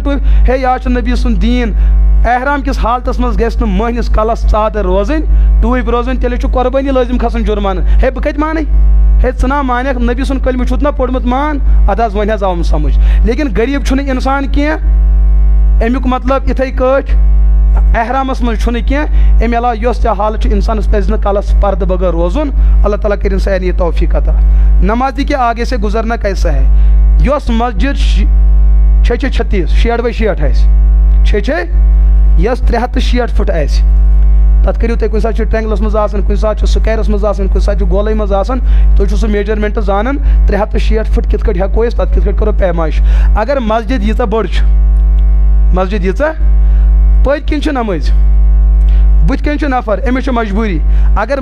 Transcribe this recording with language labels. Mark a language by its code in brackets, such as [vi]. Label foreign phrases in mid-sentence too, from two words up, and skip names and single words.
[ks] ٹوٗپۍ ہے یہِ حظ چھُ نبی سُنٛد دیٖن احرام کس حالتس مز گژھِ نہٕ مٔہنِس کلس ژادر روزٕنۍ ٹوٗپۍ روزٕنۍ تیٚلہِ چھُ قۄربٲنی لٲزم کھسان جُرمانہٕ ہے بہٕ کتہِ مانے ہے ژٕ نا مانیکھ نبی سُنٛد کلمہٕ چھُتھ نا پوٚرمُت مان ادٕ حظ وۄنۍ حظ آوُم سمجھ لیکن غریب چھُنہٕ انسان کینٛہہ امیُک مطلب یِتھے کٲٹھۍ احرامس مز چھُنہٕ کینٛہہ امہِ علاوٕ یۄس تہِ حالت چھِ انسانس پزِ نہٕ کلس پردٕ بغٲر روزُن اللہ تعالیٰ کٔرِن سارنٕے [ur] یہ توفیق عطا نمازی کے آگے سے گزرنا کیسا ہے [ks] یۄس مسجد 6×36 آسہِ یۄس 360 فٹ آسہِ تتھ کٔرِو تُہۍ کُنہِ ساتہٕ چھُ ٹرٛینگلس منٛز آسان کُنہِ ساتہٕ چھُ سُکیرس منٛز آسان کُنہِ ساتہٕ چھُ گولے منٛز آسان تُہۍ چھُو سُہ میجرمنٹ زانان 360 فٹ کِتھ کٔٹھۍ ہٮ۪کو أسۍ تتھ کِتھ کٔٹھۍ کرو پیمائش اگر مسجد ییٖژاہ بٔڑ چھِ مسجد ییٖژاہ پٔتۍ کِنۍ چھِ نمٲزۍ بت کن نفر امس مجبوری اگر